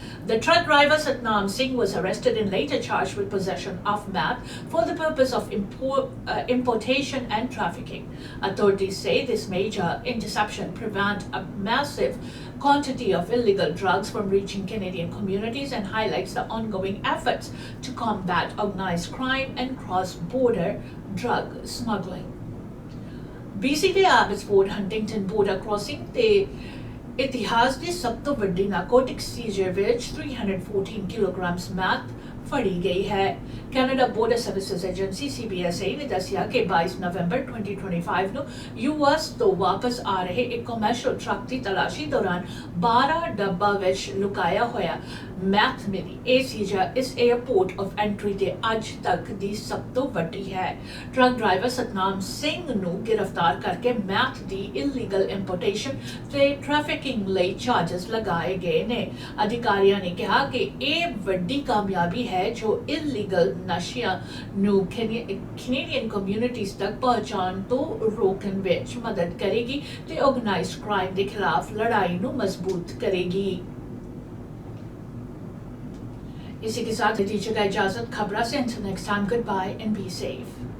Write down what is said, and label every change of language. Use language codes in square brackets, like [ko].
[en] The truck driver Satnam Singh was arrested and later charged with possession of meth for the purpose of importation and trafficking. Authorities say this major interception prevents a massive quantity of illegal drugs from reaching Canadian communities and highlights the ongoing efforts to combat organized crime and cross-border drug smuggling. [pa] BC ਦੇ Abbotsford Huntington border crossing ਤੇ ਇਤਿਹਾਸ ਦੀ ਸਭ ਤੋਂ ਵੱਡੀ narcotic Caesar ਵਿੱਚ 314 kilograms math ਫੜੀ ਗਈ ਹੈ। Canada border services agency (CBSA) ਨੇ ਦੱਸਿਆ ਕਿ 22 ਨਵੰਬਰ 2025 ਨੂੰ US ਤੋਂ ਵਾਪਸ ਆ ਰਹੇ ਇੱਕ ਕਮਰਸ਼ੀਅਲ ਟਰੱਕ ਦੀ ਤਲਾਸ਼ੀ ਦੌਰਾਨ 12 ਡੱਬਾ ਵਿੱਚ ਲੁਕਾਇਆ ਹੋਇਆ ਮੈਥ ਮਿਲੀ। ਇਹ ਸੀਜ਼ਰ ਇਸ 에ਅਰਪੋਰਟ ਆਫ ਐਂਟਰੀ ਦੇ ਅੱਜ ਤੱਕ ਦੀ ਸਭ ਤੋਂ ਵੱਡੀ ਹੈ। ਟਰੱਕ ਡਰਾਈਵਰ ਸਤਨਾਮ ਸਿੰਘ ਨੂੰ ਗ੍ਰਿਫਤਾਰ ਕਰਕੇ ਮੈਥ ਦੀ ਇਲੀਗਲ ਇੰਪੋਰਟੇਸ਼ਨ ਤੇ ਟ੍ਰੈਫਿਕਿੰਗ ਲਈ ਚਾਰਜਸ ਲਗਾਏ ਗਏ ਨੇ। ਅਧਿਕਾਰੀਆਂ ਨੇ ਕਿਹਾ ਕਿ ਇਹ ਵੱਡੀ ਕਾਮਯਾਬੀ ਹੈ ਜੋ ਇਲੀਗਲ ਨਸ਼ਿਆਂ ਨੂੰ ਕੈਨੇਡੀਅਨ ਕਮਿਊਨਿਟੀਜ਼ ਤੱਕ ਪਹੁੰਚਾਉਣ ਤੋਂ ਰੋਕਣ ਵਿੱਚ ਮਦਦ ਕਰੇਗੀ ਤੇ ਆਰਗੇਨਾਈਜ਼ਡ ਕ੍ਰਾਈਮ ਦੇ ਖਿਲਾਫ ਲੜਾਈ ਨੂੰ ਮਜ਼ਬੂਤ ਕਰੇਗੀ। [hi] इसी के साथ दीजिएगा इजाजत। खबरा से [en] until next time, goodbye and be safe.